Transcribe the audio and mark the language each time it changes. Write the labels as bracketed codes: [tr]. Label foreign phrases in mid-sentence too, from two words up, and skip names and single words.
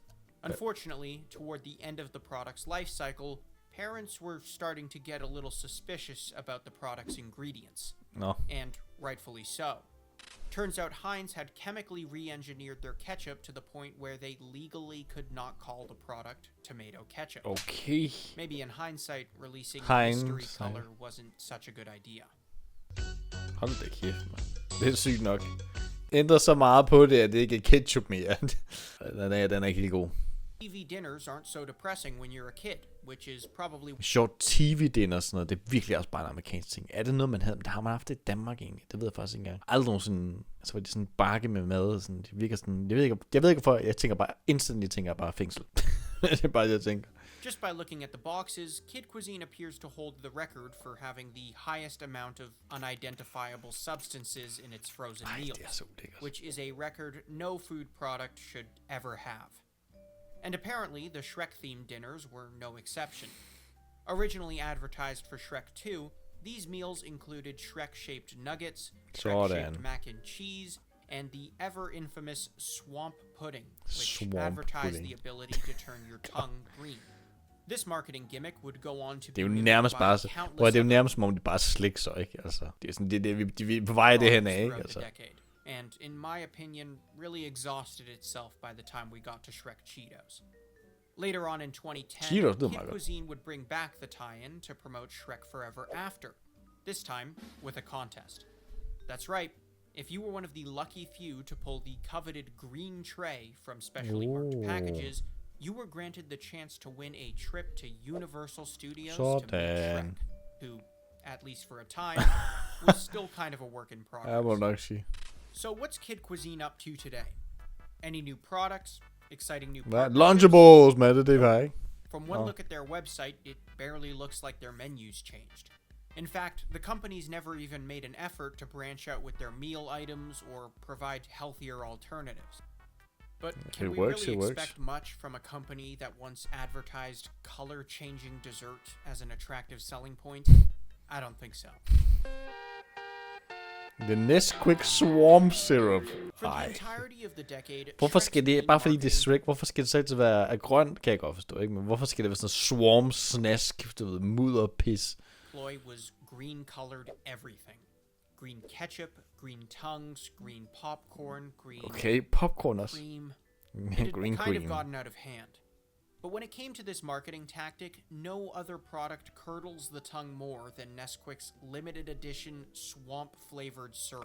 [en] Unfortunately, toward the end of the product's life cycle, parents were starting to get a little suspicious about the product's ingredients. [da] Nå. [en] And rightfully so. Turns out Heinz had chemically re-engineered their ketchup to the point where they legally could not call the product tomato ketchup. Okay. Maybe in hindsight, releasing Heinz, mystery color wasn't such a good idea. [da] Hold da kæft, man. Det er sygt nok. Ændrer så meget på det, at det ikke er ketchup mere. Den er ikke helt god. [en] TV dinners aren't so depressing when you're a kid, which is probably... Short TV-dinner [da] og sådan noget, det er virkelig også bare en amerikansk ting. Er det noget, man havde? Men det har man haft i Danmark egentlig. Det ved jeg faktisk ikke engang. Aldrig nogensinde, så var det sådan en bakke med mad. Sådan, det virker sådan, jeg ved ikke hvorfor, jeg tænker bare, instantly tænker jeg bare fængsel. Det er bare det, jeg tænker. [en] Just by looking at the boxes, kid cuisine appears to hold the record for having the highest amount of unidentifiable substances in its frozen meals, which is a record no food product should ever have. And apparently, the Shrek-themed dinners were no exception. Originally advertised for Shrek 2, these meals included Shrek-shaped nuggets, Shrek-shaped mac and cheese, and the ever-infamous swamp pudding, which advertised the ability to turn your tongue green. This marketing gimmick would go on to be [da] nærmest bare så, det er jo nærmest som om det bare slik så, ikke? Altså, det er sådan det vi er på vej det hen af, ikke? Altså. [en] And in my opinion, really exhausted itself by the time we got to Shrek Cheetos. Later on in 2010, Kid Cuisine would bring back the tie-in to promote Shrek Forever After, this time with a contest. That's right, if you were one of the lucky few to pull the coveted green tray from specially marked packages, you were granted the chance to win a trip to Universal Studios to meet Shrek, who, at least for a time, was still kind of a work in progress. So what's Kid Cuisine up to today? Any new products? Exciting new [da] Lunchables, man, det er ikke. [en] From one look at their website, it barely looks like their menus changed. In fact, the company's never even made an effort to branch out with their meal items or provide healthier alternatives. But can we really expect much from a company that once advertised color-changing dessert as an attractive selling point? I don't think so. The Nesquik Swarm Syrup. [da] Ej. Hvorfor skal det, bare fordi det er Shrek, hvorfor skal det så ikke være af grønt, kan jeg godt forstå, ikke? Men hvorfor skal det være sådan swarm snask, du ved, mudder pis? [en] Ploy was green-colored everything. Green ketchup, green tongues, green popcorn, green... [da] Okay, popcorn også. [en] Cream. It had kind of gotten out of hand. But when it came to this marketing tactic, no other product curdles the tongue more than Nesquik's limited edition swamp-flavored syrup.